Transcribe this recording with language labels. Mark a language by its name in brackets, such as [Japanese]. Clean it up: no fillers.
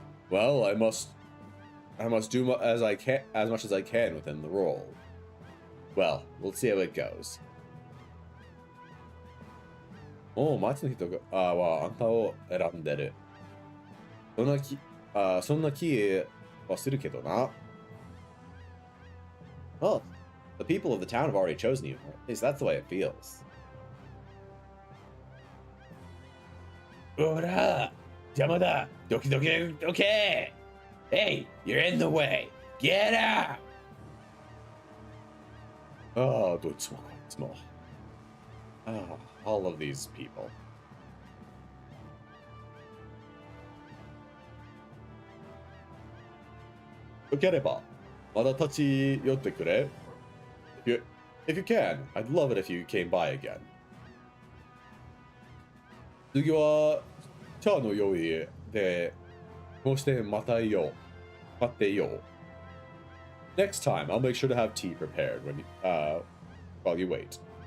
[English] Well, I must do as much as I can within the role. Well, we'll see how it goes. [Japanese] もう町の人はあんたを選んでる。そんな気はするけどな。 [English] Well, the people of the town have already chosen you. At least that's the way it feels. [Japanese] ほら、邪魔だ。ドキドキドキ。 [English] Hey, you're in the way. Get out. [Japanese] ああ、どいつもこいつも。 [English] all of these people. [Japanese] よければ、まだ立ち寄ってくれ。 [English] If you can, I'd love it if you came by again. [Japanese] 次は、茶の用意で、こうして待っていよう。 [English] Next time, I'll make sure to have tea prepared while you wait.